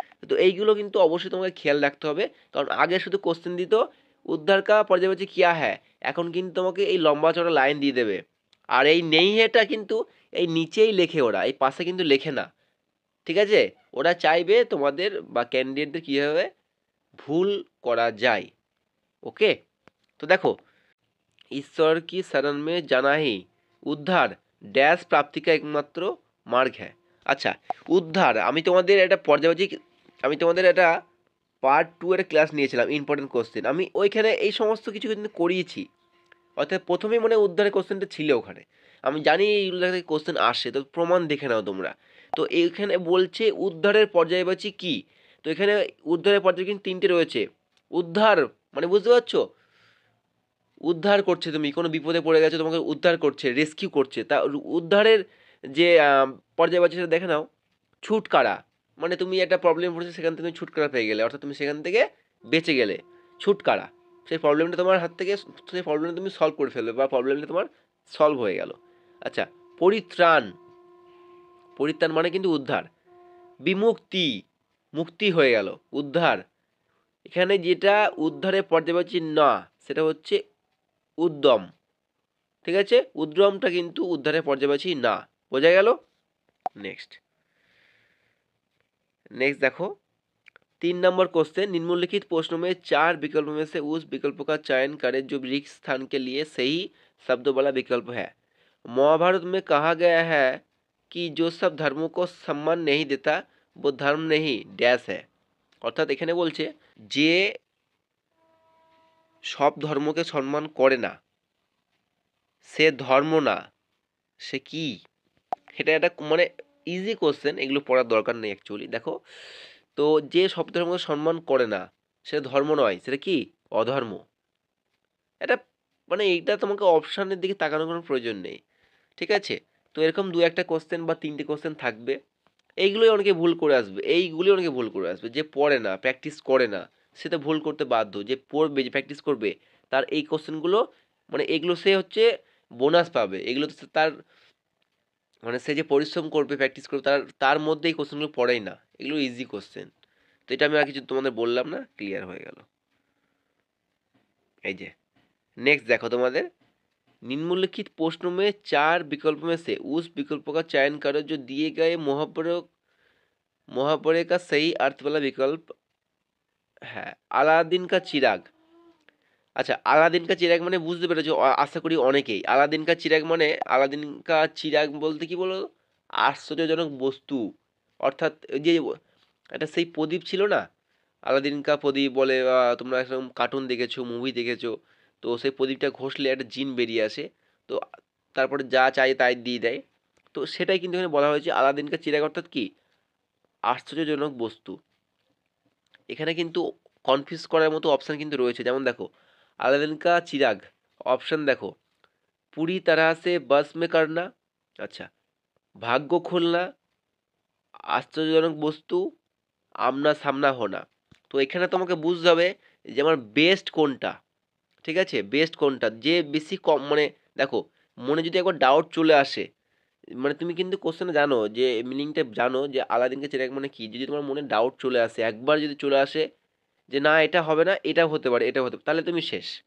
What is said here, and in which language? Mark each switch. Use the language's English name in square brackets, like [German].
[Bangla] তো এইগুলো কিন্তু অবশ্যই তোমাকে খেয়াল রাখতে হবে, কারণ আগে শুধু কোশ্চেন দিত [Hindi] উদ্ধার কা পর্যায়বাচী কিয়া [Bangla] হ্যাঁ, এখন কিন্তু তোমাকে এই লম্বা চড়া লাইন দিয়ে দেবে। আর এই নেই এটা কিন্তু এই নিচেই লেখে, ওরা এই পাশে কিন্তু লেখে না। ঠিক আছে, ওরা চাইবে তোমাদের বা ক্যান্ডিডেটদের কীভাবে ভুল করা যায়। ওকে, তো দেখো [Hindi] ईश्वर की शरण में जाना ही उद्धार डैश प्राप्ति का एकमात्र मार्ग है। [Bangla] আচ্ছা, উদ্ধার আমি তোমাদের একটা পর্যায়বাচিক, আমি তোমাদের একটা পার্ট 2 এর ক্লাস নিয়েছিলাম ইম্পর্টেন্ট কোশ্চেন, আমি ওইখানে এই সমস্ত কিছু কিন্তু করিয়েছি। অর্থাৎ প্রথমেই মনে হয় উদ্ধারের কোশ্চেনটা ছিল ওখানে। আমি জানি এইগুলো থেকে কোশ্চেন আসে, তো প্রমাণ দেখে নাও তোমরা। তো এইখানে বলছে উদ্ধারের পর্যায়বাচী কি? তো এখানে উদ্ধারের পর্যায় কিন্তু ৩ টে রয়েছে। উদ্ধার মানে বুঝতে পারছো? উদ্ধার করছে, তুমি কোনো বিপদে পড়ে গেছো, তোমাকে উদ্ধার করছে, রেস্কিউ করছে। তা উদ্ধারের যে পর্যায়বাচী সেটা দেখে নাও। ছুটকারা মানে তুমি একটা প্রবলেম পড়েছে, সেখান থেকে তুমি ছুটকারা পেয়ে গেলে, অর্থাৎ তুমি সেখান থেকে বেঁচে গেলে। ছুটকারা, সেই প্রবলেমটা তোমার হাত থেকে, সেই প্রবলেমটা তুমি সলভ করে ফেলবে বা প্রবলেমটা তোমার সলভ হয়ে গেল। আচ্ছা, পরিত্রাণ, পরিত্রাণ মানে কিন্তু উদ্ধার। বিমুক্তি, মুক্তি হয়ে গেল, উদ্ধার। এখানে যেটা উদ্ধারের পর্যায়বাচী না, সেটা হচ্ছে উদ্যম। ঠিক আছে, উদ্যমটা কিন্তু উদ্ধারের পর্যায়বাচী না। বোঝা গেল? [Hindi] নেক্সট नेक्स्ट देखो 3 नंबर क्वेश्चन, निम्नलिखित प्रश्नों में 4 विकल्पों में से उस विकल्प का चयन करें जो रिक्त स्थान के लिए सही शब्दों वाला विकल्प है। महाभारत में कहा गया है कि जो सब धर्मों को सम्मान नहीं देता वो धर्म नहीं डैश है। [Bangla] অর্থাৎ এখানে বলছে যে সব ধর্মকে সম্মান করে না সে ধর্ম না, সে কি? এটা একটা মানে ইজি কোশ্চেন, এগুলো পড়ার দরকার নেই অ্যাকচুয়ালি। দেখো, তো যে সব ধর্মকে সম্মান করে না সেটা ধর্ম নয়, সেটা কি? অধর্ম। এটা মানে এইটা তোমাকে অপশানের দিকে তাকানোর কোনো প্রয়োজন নেই। ঠিক আছে, তো এরকম দু একটা কোশ্চেন বা 3টে কোশ্চেন থাকবে, এইগুলোই অনেকে ভুল করে আসবে, এইগুলি অনেকে ভুল করে আসবে। যে পড়ে না, প্র্যাকটিস করে না, সে তো ভুল করতে বাধ্য। যে পড়বে, যে প্র্যাকটিস করবে, তার এই কোশ্চেনগুলো মানে এগুলো সে হচ্ছে বোনাস পাবে। এগুলো তো তার মানে সে যে পরিশ্রম করবে, প্র্যাকটিস করবে, তার তার মধ্যে এই কোশ্চেনগুলো পড়েই না, এগুলো ইজি কোশ্চেন। তো এটা আমি আর কিছু তোমাদের বললাম না, ক্লিয়ার হয়ে গেল। এই যে [Hindi] नेक्स्ट देखो तुम्हारे निम्नलिखित प्रश्नों में 4 विकल्पों में से उस विकल्प का चयन करो जो दिए गए मुहावरे मुहावरे का सही अर्थ वाला विकल्प है। अलादीन का चिराग। [Bangla] আচ্ছা, আলাদিন কা চিরাগ মানে বুঝতে পেরেছো আশা করি অনেকেই। আলাদিন কা চিরাগ মানে, আলাদিন কা চিরাগ বলতে কি বলো? আশ্চর্যজনক বস্তু। অর্থাৎ ওই যে একটা সেই প্রদীপ ছিল না, আলাদিন কা প্রদীপ বলে, তোমরা এরকম কার্টুন দেখেছো, মুভি দেখেছো। তো সেই প্রদীপটা ঘষলে একটা জিন বেরিয়ে আসে, তো তারপরে যা চাই তাই দিয়ে দেয়। তো সেটাই কিন্তু এখানে বলা হয়েছে আলাদিন কা চিরাগ, অর্থাৎ কি? আশ্চর্যজনক বস্তু। এখানে কিন্তু কনফিউজ করার মতো অপশান কিন্তু রয়েছে, যেমন দেখো [Hindi] अलादीन का चिराग, ऑप्शन देखो पूरी तरह से बस में करना, अच्छा भाग्य खुलना, आश्चर्यजनक বস্তু, আমনা সামনা হোনা। [Bangla] তো এখানে তোমাকে বুঝতে হবে যে আমার বেস্ট কোনটা। ঠিক আছে, বেস্ট কোনটা, যে বেশি কম মানে দেখো, মনে যদি একবার ডাউট চলে আসে, মানে তুমি কিন্তু কোশ্চেনে জানো যে মিনিংটা জানো যে আলাদিনকে চিরাগ মানে কি, যদি তোমার মনে ডাউট চলে আসে, একবার যদি চলে আসে যে না এটা হবে না, এটা হতে পারে, এটা হতে পারে, তাহলে তুমি শেষ।